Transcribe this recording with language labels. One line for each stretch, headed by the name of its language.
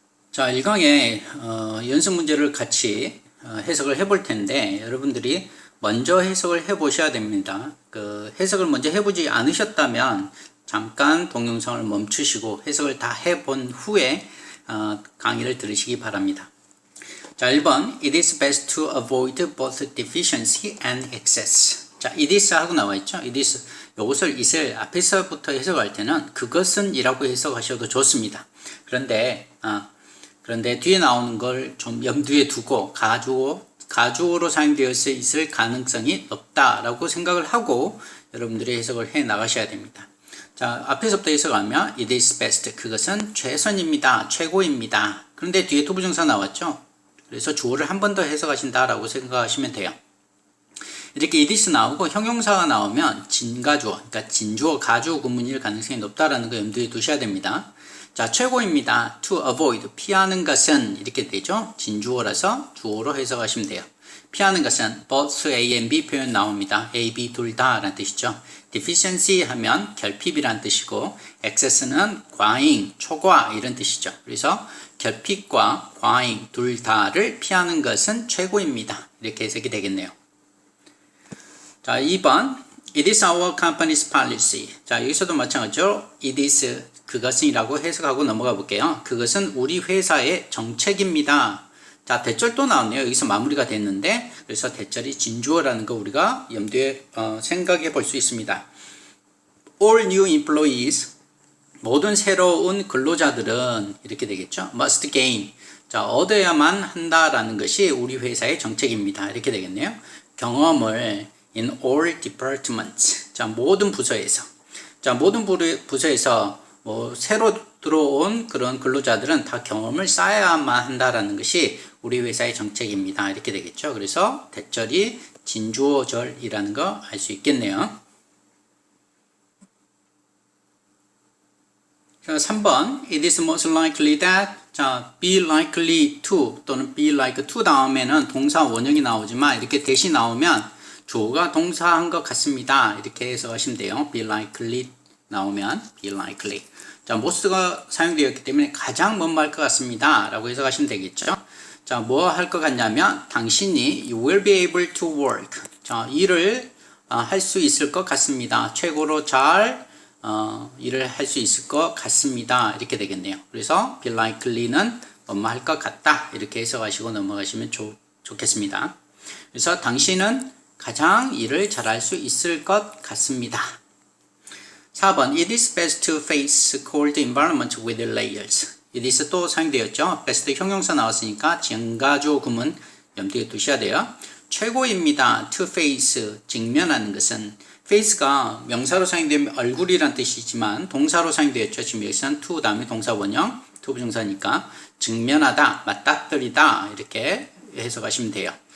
Korean: 자, 1강에 연습 문제를 같이 해석을 해볼 텐데 여러분들이 먼저 해석을 해보셔야 됩니다. 그 해석을 먼저 해보지 않으셨다면 잠깐 동영상을 멈추시고 해석을 다 해본 후에 강의를 들으시기 바랍니다. 자, 1번
English: It is best to avoid both deficiency and excess.
Korean: 자, it is 하고 나와 있죠. it is, 요것을 it을 앞에서부터 해석할 때는 그것은 이라고 해석하셔도 좋습니다. 그런데 뒤에 나오는 걸 좀 염두에 두고 가주어로 사용되었을 있을 가능성이 높다라고 생각을 하고 여러분들이 해석을 해 나가셔야 됩니다. 자, 앞에서부터 해석하면
English: it is best,
Korean: 그것은 최선입니다, 최고입니다. 그런데 뒤에 투부정사 나왔죠. 그래서 주어를 한 번 더 해석하신다라고 생각하시면 돼요. 이렇게 it is 나오고 형용사가 나오면 진가주어, 그러니까 진주어, 가주어 구문일 가능성이 높다라는 거 염두에 두셔야 됩니다. 자, 최고입니다.
English: to avoid,
Korean: 피하는 것은 이렇게 되죠. 진주어라서 주어로 해석하시면 돼요. 피하는 것은
English: both A and B
Korean: 표현 나옵니다. A, B 둘 다 라는 뜻이죠. deficiency 하면 결핍이란 뜻이고 excess는 과잉, 초과 이런 뜻이죠. 그래서 결핍과 과잉 둘 다를 피하는 것은 최고입니다. 이렇게 해석이 되겠네요. 자, 2번
English: It is our company's policy.
Korean: 자, 여기서도 마찬가지로 it is 그것은이라고 해석하고 넘어가 볼게요. 그것은 우리 회사의 정책입니다. 자, 대절 또 나왔네요. 여기서 마무리가 됐는데 그래서 대절이 진주어라는 거 우리가 염두에 생각해 볼 수 있습니다.
English: all new employees,
Korean: 모든 새로운 근로자들은 이렇게 되겠죠.
English: must gain,
Korean: 자, 얻어야만 한다라는 것이 우리 회사의 정책입니다. 이렇게 되겠네요. 경험을
English: in all departments,
Korean: 자, 모든 부서에서, 자, 모든 부서에서 새로 들어온 그런 근로자들은 다 경험을 쌓아야만 한다라는 것이 우리 회사의 정책입니다. 이렇게 되겠죠. 그래서 대절이 진주어절이라는 거 알 수 있겠네요. 자, 3번
English: It is most likely that,
Korean: 자,
English: be likely to
Korean: 또는
English: be like to
Korean: 다음에는 동사 원형이 나오지만 이렇게 대신 나오면 주어가 동사한 것 같습니다. 이렇게 해석하시면 돼요. be likely 나오면 be likely. 자, most가 사용되었기 때문에 가장 뭐할 것 같습니다. 라고 해석하시면 되겠죠. 자, 뭐 할 것 같냐면 당신이
English: you will be able to work.
Korean: 자, 일을 할 수 있을 것 같습니다. 최고로 잘 일을 할 수 있을 것 같습니다. 이렇게 되겠네요. 그래서 be likely는 뭐뭐 할 것 같다. 이렇게 해석하시고 넘어가시면 좋겠습니다. 그래서 당신은 가장 일을 잘할 수 있을 것 같습니다. 4번
English: It is best to face cold environment with layers.
Korean: It is 또 사용되었죠. best 형용사 나왔으니까 증가주어 구문 염두에 두셔야 돼요. 최고입니다.
English: to face,
Korean: 직면하는 것은 face가 명사로 사용되면 얼굴이란 뜻이지만 동사로 사용되었죠. 지금 여기서는 to 다음에 동사 원형, to 부정사니까 직면하다, 맞닥뜨리다 이렇게 해석하시면 돼요.